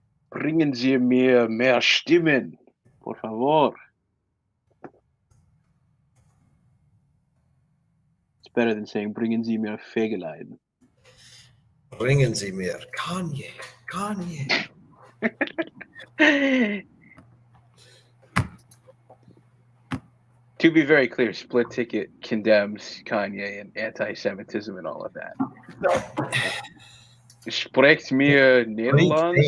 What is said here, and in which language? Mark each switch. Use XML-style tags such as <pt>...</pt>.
<de>Bringen Sie mir mehr Stimmen,</de> <es>por favor.</es> <en>It's better than saying</en> <de>bringen Sie mir Fegelein. Bringen Sie mir Kanye, Kanye.</de> <en>To be very clear, Split Ticket condemns Kanye and anti-Semitism and all of that.</en> <nl>Spreekt meer Nederlands?</nl>